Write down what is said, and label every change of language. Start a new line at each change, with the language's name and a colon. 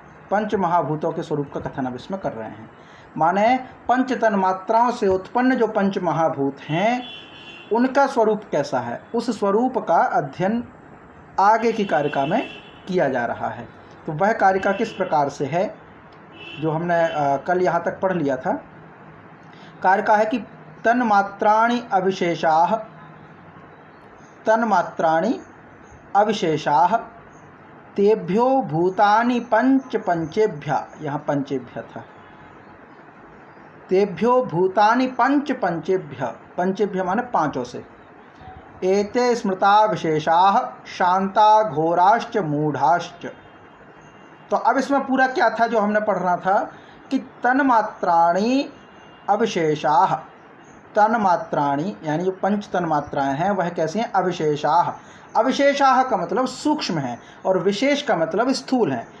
Hindi: पंच महाभूतों के स्वरूप का कथन अब इसमें कर रहे हैं। माने पंच तन्मात्राओं से उत्पन्न जो पंच महाभूत हैं उनका स्वरूप कैसा है, उस स्वरूप का अध्ययन आगे की कारिका में किया जा रहा है। तो वह कारिका किस प्रकार से है जो हमने कल यहाँ तक पढ़ लिया था। कारिका है कि
Sanskrit: तन्मात्राणि अविशेषाः, तन्मात्राणि अविशेषाः तेभ्यो भूतानि पंच पंचेभ्यः,
Hindi: यहाँ पंचेभ्यः था,
Sanskrit: तेभ्यो भूतानि पंच पंचेभ्यः, पंचेभ्यः
Hindi: माने पांचों से,
Sanskrit: एते स्मृता विशेषाः शांता घोराश्च मूढ़ाश्च।
Hindi: तो अब इसमें पूरा क्या था जो हमने पढ़ना था कि
Sanskrit: तन्मात्राणि अविशेषाः,
Hindi: तन्मात्राणि यानी जो पंच तन्मात्राएं हैं वह कैसी हैं, अविशेषाः। अविशेषाः का मतलब सूक्ष्म है और विशेष का मतलब स्थूल है।